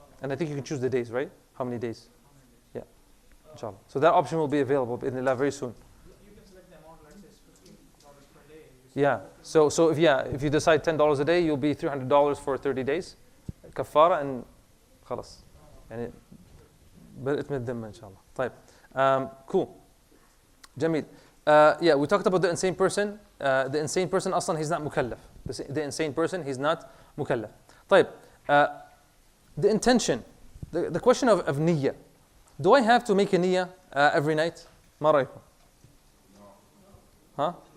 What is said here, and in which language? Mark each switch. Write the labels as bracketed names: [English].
[English] And I think you can choose the days, right? How many days? Yeah, inshallah. So that option will be available in Allah very soon. You can select the amount, let's say $15 per day. Yeah. So if you decide $10 a day, you'll be $300 for 30 days, kafara, and خلاص. [Arabic] يعني بدأت من الذمة إن شاء الله. طيب. Cool. جميل. [English] Yeah, we talked about the insane person. The insane person أصلا he's not مكلف. The insane person he's not مكلف. طيب. The intention. The question of niyyah. Do I have to make a niyyah every night? [Arabic] ما رأيكم? Huh?